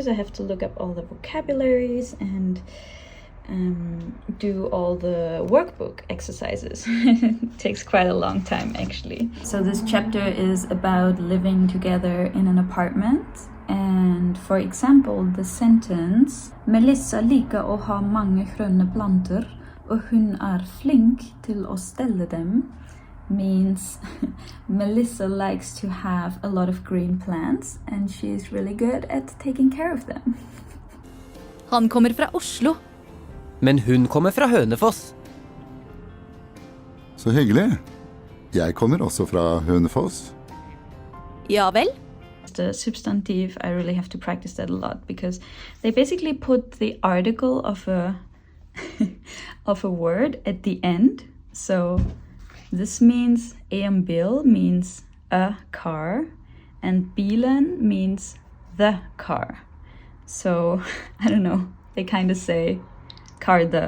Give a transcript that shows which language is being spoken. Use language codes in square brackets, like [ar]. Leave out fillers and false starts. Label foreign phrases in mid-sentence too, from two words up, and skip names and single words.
[en] I have to look up all the vocabularies and do all the workbook exercises. It takes quite a long time actually. So this chapter is about living together in an apartment. And for example, the sentence [no] Melissa liker å ha mange grønne planter og hun flink til å stelle dem [en] means Melissa likes to have a lot of green plants and she's really good at taking care of them. [no] Han kommer fra Oslo. Men hun kommer fra Hønefoss. Så hyggelig. Jeg kommer også fra Hønefoss. Ja vel? [en] The substantive, I really have to practice that a lot because they basically put the article of a of a word at the end. So this means [no] en bil [en] means a car and bilen means the car. So I don't know, they kind of say car the.